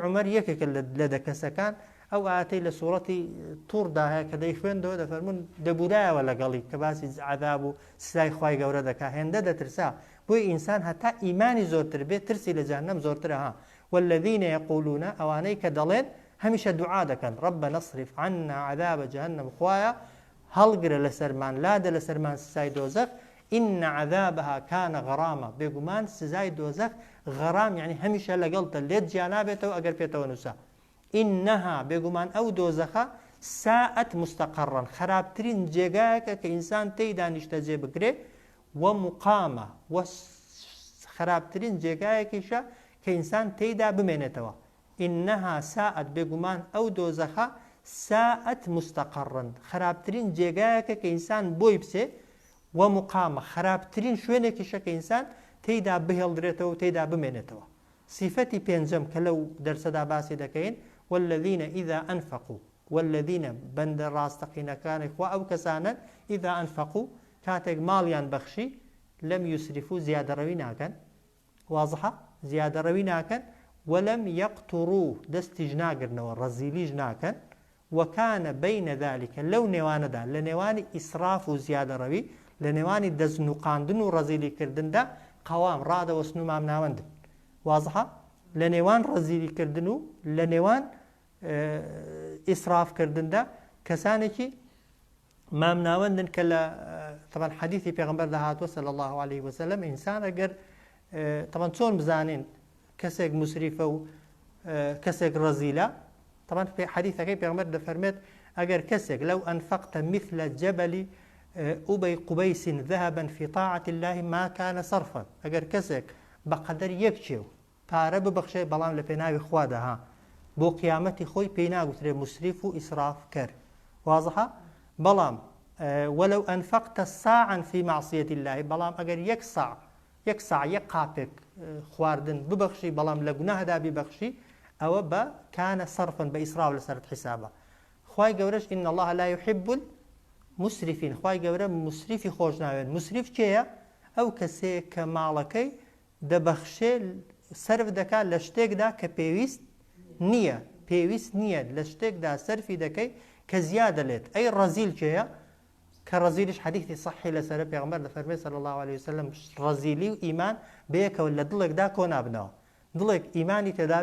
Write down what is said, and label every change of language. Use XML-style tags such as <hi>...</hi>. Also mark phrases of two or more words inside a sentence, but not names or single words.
<ckb>عومەر یەکێکە لە دەکەسەکان ئەو ئاەتەی لە سوورەتی تووردا هەیە کە دەیخوێندەوە دەفەرمون دەبورایەوە لەگەڵی کە باسی عەذاب و سزای خوای گەورە دەکا هێندە دەترسا بۆی ئینسان هەتا ئیمانی زۆرتر بێت ترسی لە جەهەنەم زۆرترە</ckb> <ar>والذین یقولون</ar> <ckb>ئەوانەی کە دەڵێن هەمیشە دوعا دەکەن</ckb> <ar>ربنا اصرف عنا عذاب جهنم</ar> <ckb>خوایە هەڵگرە لەسەرمان لادە لەسەرمان سزای دۆزەخ</ckb> <ar>إن عذابها كان غراما</ar> <ckb>بێگومان سزای دۆزەخ غەرام یعنی هەمیشە لەگەڵتە لێت جیا نابێتەوە ئەگەر پێتەوە نووسا إنها بێگومان ئەو دۆزەخە</ckb> <ar>ساءت مستقرا</ar> <ckb>خراپترین جێگایەکە کە ئینسان تێیدا نیشتە جێ بگرێ ومقامە و خراپترین جێگایەکیشە کە ئینسان تێیدا بمێنێتەوە</ckb> <ar>إنها ساءت</ar> <ckb>بێگومان ئەو دۆزەخە</ckb> <ar>ساءت مستقرا</ar> <ckb>خراپترین جێگایەکە کە ئینسان بۆی بچێ ومقامە خراپترین شوێنێکیشە کە ئینسان تێیدا بهێڵدرێتەوە و تێیدا بمێنێتەوە صفەتی پێنجەم کە لەو دەرسەدا باسی دەکەین</ckb> <ar>والذین إذا أنفقوا</ar> <ckb>والذین بەندە ڕاستەقینەکانی خوا ئەو کەسانە</ckb> <ar>إذا أنفقوا</ar> <ckb>کاتێک ماڵیان بەخشی</ckb> <ar>لەم یوسرفوا</ar> <ckb>زیادەڕەوی ناکەن واضحە زیادەڕەوی ناکەن</ckb> <ar>ولم يقتروا</ar> <ckb>دەستیش ناگرنەوە ڕەزیلیش ناکەن</ckb> <ar>وكان بين ذلك</ar> <ckb>لو نێوانەدا لە نێوانی ئیسراف و زیادەڕەوی لە نێوانی دەستنوقاندن و ڕەزیلی کردندا قەوام ڕادەوەستن و مامناوەندن واضحە لە نێوان ڕەزیلیکردن و لە نێوان ئیسرافکردندا کەسانێکی مامناوەندن کە لە طبعا حەدیثی پێغەمبەر داهاتوە</ckb> <ar>صلی الله عليه وسلم</ar> <ckb>ئینسان ئەگەر طبعا چۆن بزانین کەسێک مسریفە و کەسێک ڕەزیلە طبعا حەدیثەکەی پێغەمبەر دەفەرمێت ئەگەر</ckb> <ar>کەسێک لەو ئەنفەقتە مثل جەبەل ئوبەی قوبەیس ذهبا في طاعة الله ما كان صرفا</ar> <ckb>ئەگەر کەسێک بەقەدەر یەک چێو پارە ببەخشێ بەڵام لە پێناوی خوادا بۆ قیامەتی خۆی پێی ناگوترێ مسریف و ئیسراف کرد واضحە بەڵام ولو</ckb> <ar>أنفقت ساعا في معصية الله</ar> <ckb>بەڵام ئەگەر یەک ساع یەک قاپێک خواردن ببەخشی بەڵام لە گوناهدا ببەخشی ئەوە بە</ckb> <ar>كان صرفا</ar> <ckb>بە ئیسراف لەسەر حسابە خوای گەورەش</ckb> <ar>إن الله لا يحب المسرفين</ar> <ckb>خوای گەورە مسریفی خۆش ناوێت مسریف کێیە ئەو کەسەیە کە ماڵەکەی دەبەخشێ سەرف دەکات لە شتێکدا کە پێویست نییە لە شتێکدا سەرفی دەکەی کە زیادە لێت ئەی ڕەزیل کێیە کە ڕەزیلیش حەدیثی صحیح لەسەر پێغەمبەر دەفەرمێت</ckb> <ar>صلی الله عليه وسلم</ar> <ckb>ڕەزیلی و ئیمان بەیەکەوە لە دڵێکدا کۆ نابنەوە دڵێک ئیمانی تێدا</ckb>